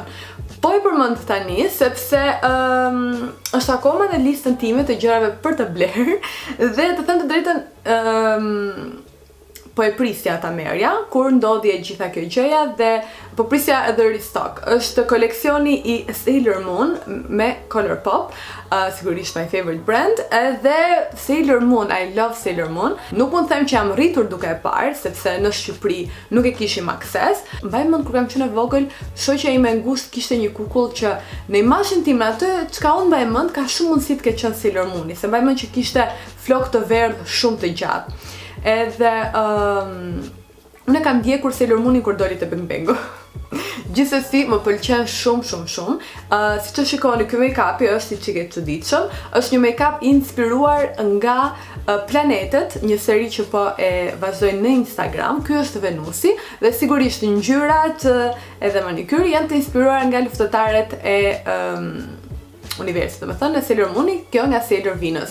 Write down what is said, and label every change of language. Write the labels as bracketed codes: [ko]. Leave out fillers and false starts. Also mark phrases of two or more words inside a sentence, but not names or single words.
[sq] Po i përmend tani sepse është akoma në listën time të gjërave për të bler dhe të them të drejtën po e prisja ta merja kur ndodhi e gjitha kjo gjëja dhe po prisja edhe restock. Është koleksioni i Sailor Moon me Color Pop, sigurisht [en] my favorite brand, [sq] edhe Sailor Moon, [en] I love Sailor Moon. [sq] Nuk mund të them që jam rritur duke e parë, sepse në Shqipëri nuk e kishim akses. Mbaj mend kur kam qenë e vogël, shoqja ime e ngushtë kishte një kukull që në imazhin tim atë çka unë mbaj mend ka shumë mundësi të ketë qenë Sailor Mooni, se mbaj mend që kishte flokë të verdh shumë të gjatë. Edhe unë kam ndjekur Sailor Moonin kur doli te Bang Bangu. Gjithsesi më pëlqen shumë. Siç e shikoni, ky make-up është i çike çuditshëm. Është një make-up i inspiruar nga Planetet, një seri që po e vazhdojnë në Instagram. Ky është Venusi dhe sigurisht ngjyrat edhe manikyri janë të inspiruar nga luftëtarët e universit, domethënë në Sailor Mooni, kjo nga Sailor Venus.